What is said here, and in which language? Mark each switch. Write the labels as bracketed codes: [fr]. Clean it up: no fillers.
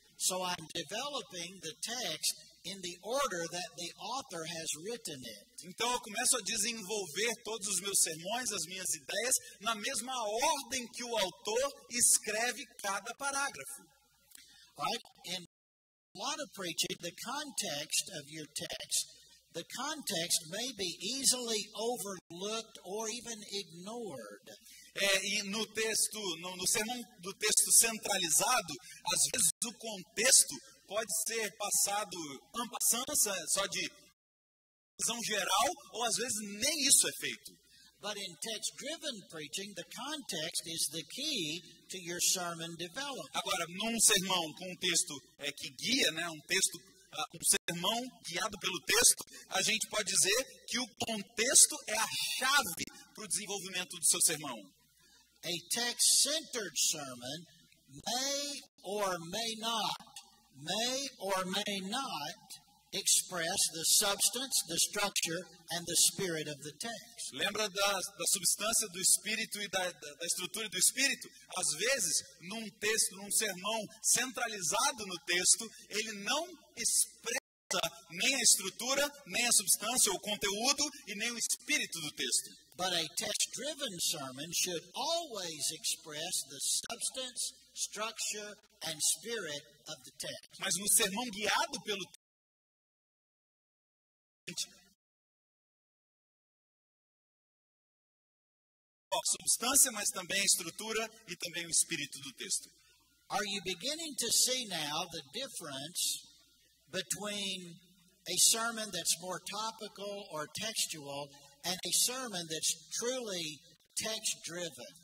[en] So I'm developing the text in the order that the author has written it. [pt] Então eu começo a desenvolver todos os meus sermões, as minhas ideias, na mesma ordem que o autor escreve cada parágrafo. [en] Right? In a lot of preaching, the context of your text, the context may be easily overlooked or even ignored. [pt] E no texto, no sermão do texto centralizado, às vezes o contexto pode ser passado en passant, só de visão geral, ou às vezes nem isso é feito. [en] But in text-driven preaching, the context is the key to your sermon development. [pt] Agora, num sermão com um texto que guia, né, um sermão guiado pelo texto, a gente pode dizer que o contexto é a chave para o desenvolvimento do seu sermão. [en] A text-centered sermon may or may not express the substance, the structure, and the spirit of the text. [pt] Lembra da substância do espírito e da estrutura do espírito? Às vezes, num texto, num sermão centralizado no texto, ele não expressa nem a estrutura, nem a substância, ou o conteúdo, e nem o espírito do texto. [en] But a text-driven sermon should always express the substance, structure, and spirit of the text. [pt] Mas no sermão guiado pelo a substância, mas também a estrutura e também o espírito do texto. [en] Are you beginning to see now the difference between a sermon that's more topical or textual and a sermon that's truly text-driven?